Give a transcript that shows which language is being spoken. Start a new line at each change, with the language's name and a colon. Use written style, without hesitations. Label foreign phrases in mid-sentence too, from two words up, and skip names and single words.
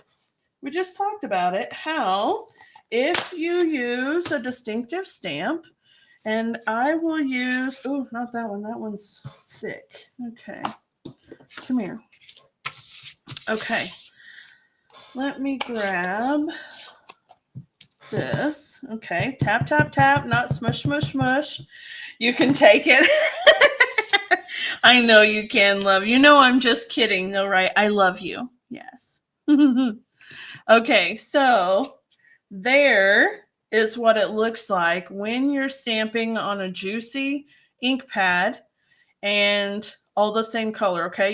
English: We just talked about it, how if you use a distinctive stamp, and I will use, oh, not that one. That one's thick. Okay, come here. Okay, let me grab this. Okay, tap, tap, tap, not smush, smush, smush. You can take it. I know you can, love. You know I'm just kidding, though, right? I love you. Yes. Okay, so there is what it looks like when you're stamping on a juicy ink pad and all the same color, okay?